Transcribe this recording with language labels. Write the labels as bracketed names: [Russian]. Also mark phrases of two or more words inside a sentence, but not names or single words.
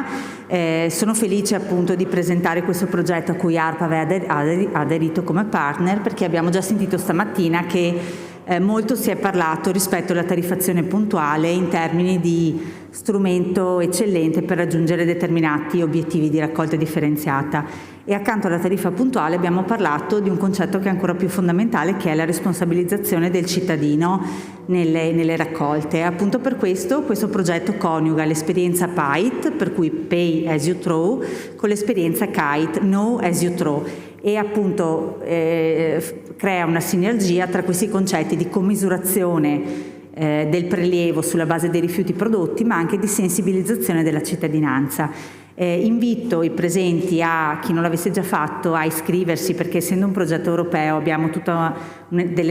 [Italian] Sono felice appunto di presentare questo progetto a cui ARPAV ha aderito come partner, perché abbiamo già sentito stamattina che molto si è parlato rispetto alla tariffazione puntuale in termini di strumento eccellente per raggiungere determinati obiettivi di raccolta differenziata. E accanto alla tariffa puntuale abbiamo parlato di un concetto che è ancora più fondamentale, che è la responsabilizzazione del cittadino nelle raccolte. Appunto per questo progetto coniuga l'esperienza PAIT, per cui [English] Pay as you throw, [Italian] con l'esperienza KITE, [English] Know as you throw, [Italian] e appunto crea una sinergia tra questi concetti di commisurazione del prelievo sulla base dei rifiuti prodotti, ma anche di sensibilizzazione della cittadinanza. Invito i presenti, chi non l'avesse già fatto, a iscriversi, perché essendo un progetto europeo abbiamo delle